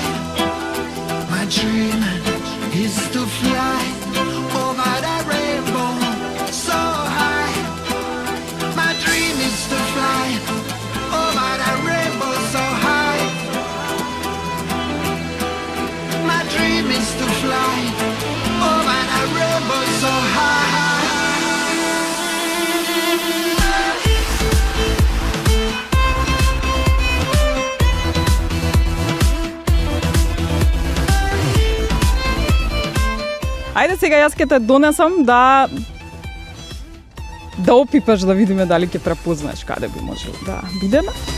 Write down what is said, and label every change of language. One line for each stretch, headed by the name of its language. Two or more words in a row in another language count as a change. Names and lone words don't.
English: My dream is to fly over the rainbow so high. My dream is to fly over the rainbow so high. My dream is to fly over the rainbow so high.
Macedonian: Ајде сега јас ќе те донесам да опипаш да видиме дали ќе препознаеш каде би можел да бидеме.